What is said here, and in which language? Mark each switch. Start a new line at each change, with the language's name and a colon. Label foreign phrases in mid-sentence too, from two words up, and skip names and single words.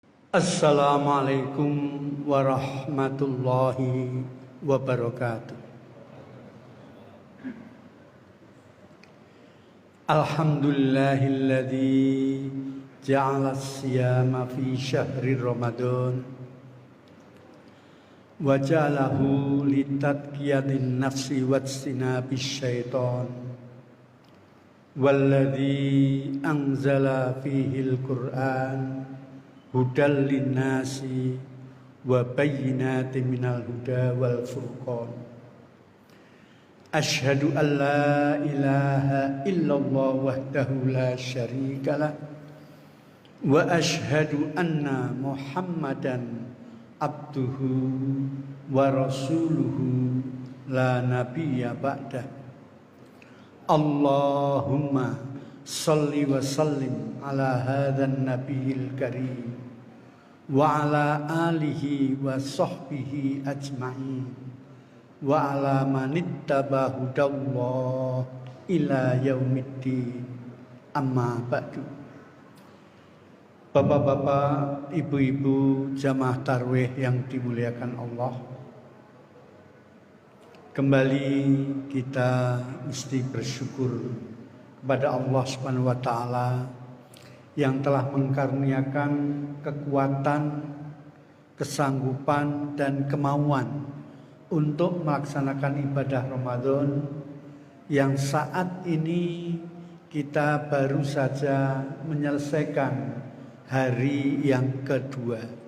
Arabic: السلام عليكم ورحمة الله وبركاته. الحمد لله الذي جعل الصيام في شهر رمضان وجعله لتزكية النفس واجتناب الشيطان والذي أنزل فيه القرآن هدى للناس وبينات من الهدى والفرقان. أشهد أن لا إله إلا الله وحده لا شريك له وأشهد أن محمدا عبده ورسوله لا نبي بعده. اللهم صل وسلم على هذا النبي الكريم وعلى آله وصحبه أجمعين وعلى من اتبع هدى الله إلى يوم الدين، أما بعد.
Indonesian: Bapak-bapak, ibu-ibu jamaah tarwih yang dimuliakan Allah, kembali kita mesti bersyukur kepada Allah
Arabic: سبحانه وتعالى
Indonesian: yang telah mengkaruniakan kekuatan, kesanggupan dan kemauan untuk melaksanakan ibadah Ramadan yang saat ini kita baru saja menyelesaikan hari yang kedua.